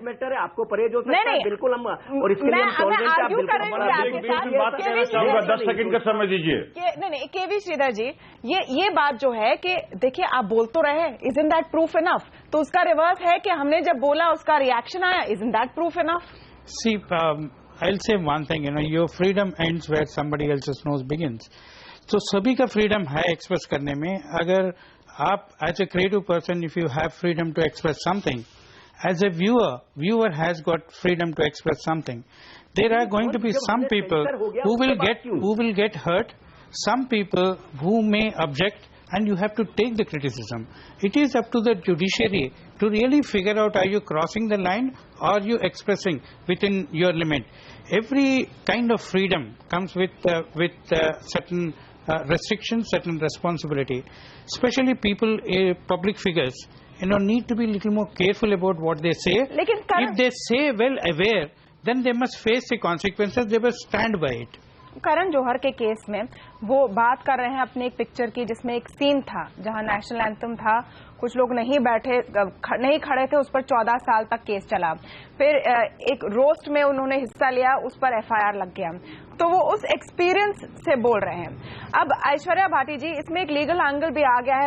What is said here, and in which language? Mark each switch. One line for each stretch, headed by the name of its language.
Hindi: Matter है, आपको परहेज हो सकता है, बिल्कुल हम, और इसके लिए हम आर्ग्यू करेंगे आपके साथ। 10 सेकंड का समय दीजिए। नहीं, केवी श्रीधर जी, ये बात जो है कि देखिए आप बोल तो रहे हैं,
English: Isn't that proof enough?
Hindi: तो उसका रिवर्स है कि हमने जब बोला उसका रिएक्शन आया,
English: Isn't that proof enough? See, I'll say one thing, your freedom ends where somebody else's nose begins.
Hindi: So सभी का freedom है express करने में। अगर आप
English: as a creative person, if you have freedom to express something, as a viewer has got freedom to express something. There are going to be some people who will get hurt, some people who may object, and you have to take the criticism. It is up to the judiciary to really figure out, are you crossing the line or are you expressing within your limit. Every kind of freedom comes with certain restrictions, certain responsibility. Especially people, public figures, need to be a little more careful about what they say. If they say well aware, then they must face the consequences, they must stand by it.
Hindi: Karan Johar के case में वो बात कर रहे हैं अपने एक picture की, जिसमें एक सीन था जहां नेशनल एंथम था, कुछ लोग नहीं खड़े थे, उस पर 14 साल तक केस चला। फिर एक रोस्ट में उन्होंने हिस्सा लिया, उस पर FIR लग गया। तो वो उस एक्सपीरियंस से बोल रहे हैं। अब ऐश्वर्या भाटी जी, इसमें एक लीगल एंगल भी आ गया है।